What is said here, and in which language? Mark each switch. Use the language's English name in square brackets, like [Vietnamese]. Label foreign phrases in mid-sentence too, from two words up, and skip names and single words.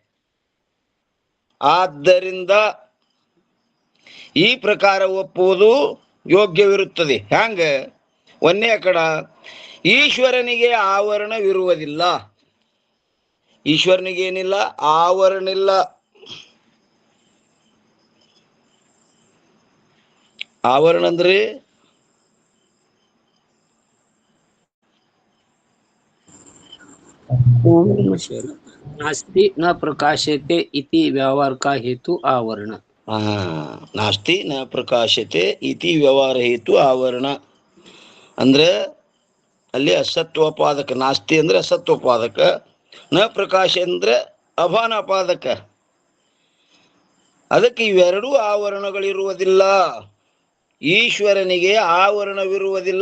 [Kannada] ಆದ್ದರಿಂದ ಈ ಪ್ರಕಾರ ಒಪ್ಪುವುದು ಯೋಗ್ಯವಿರುತ್ತದೆ. ಹ್ಯಾಂಗ? ಒಂದೇ ಕಡ ಈಶ್ವರನಿಗೆ ಆವರಣವಿರುವುದಿಲ್ಲ. ಈಶ್ವರನಿಗೆ ಏನಿಲ್ಲ? ಆವರಣ ಇಲ್ಲ. ಆವರಣ ಅಂದ್ರೆ [Sanskrit] नास्ति न प्रकाशते इति [Hindi] व्यवहार का हेतु आवरण. [Sanskrit] ನಾಸ್ತಿ ನ ಪ್ರಕಾಶತೆ ಇತಿ ವ್ಯವಹಾರ ಹೇತು ಆವರಣ [Kannada] ಅಂದ್ರೆ ಅಲ್ಲಿ ಅಸತ್ವಪಾದಕ. ನಾಸ್ತಿ ಅಂದ್ರೆ ಅಸತ್ವಪಾದಕ, [Sanskrit] ನ ಪ್ರಕಾಶ [Kannada] ಅಂದ್ರೆ ಅಭಾನಪಾದಕ. ಅದಕ್ಕೆ ಇವೆರಡೂ ಆವರಣಗಳಿರುವುದಿಲ್ಲ. ಈಶ್ವರನಿಗೆ ಆವರಣವಿರುವುದಿಲ್ಲ.